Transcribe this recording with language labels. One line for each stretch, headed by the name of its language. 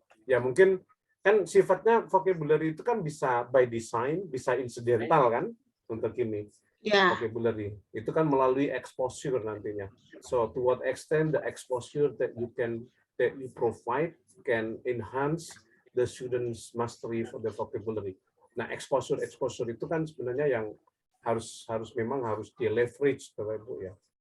Indonesian: Ya mungkin kan sifatnya vocabulary itu kan bisa by design, bisa incidental kan untuk ini. Ya. vocabulary. Itu kan melalui exposure nantinya.
English: So to what extent the exposure that you provide can enhance the students' mastery for the vocabulary.
Indonesian: Nah, exposure itu kan sebenarnya yang harus memang harus di leverage, Bapak Ibu ya.